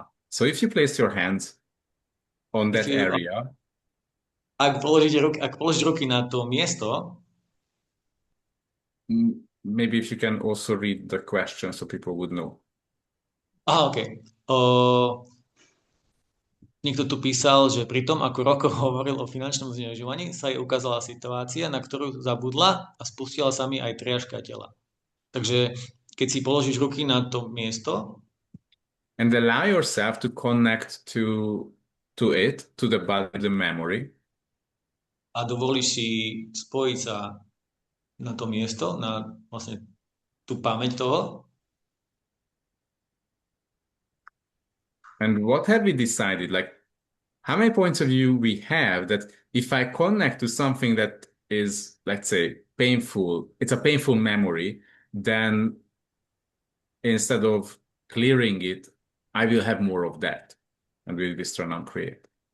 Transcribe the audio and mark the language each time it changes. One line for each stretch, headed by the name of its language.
English: So if you place your hands on that area,
Slovak: ak položíš ruky na to miesto,
English: maybe if you can also read the question so people would know. OK.
Slovak: Niekto tu písal, že pri tom, ako Roko hovoril o finančnom zneužívaní, sa jej ukázala situácia, na ktorú zabudla a spustila sa mi aj triažka tela. Takže keď si položíš ruky na to miesto
English: and allow yourself to connect to the body, the memory,
Slovak: a dovolíš si spojiť sa na to miesto, na vlastne tú pamäť toho.
English: And what have we decided? Like, how many points of view we have that if I connect to something that is, let's say, painful, it's a painful memory, then instead of clearing it, I will have more of that and will be strong and create.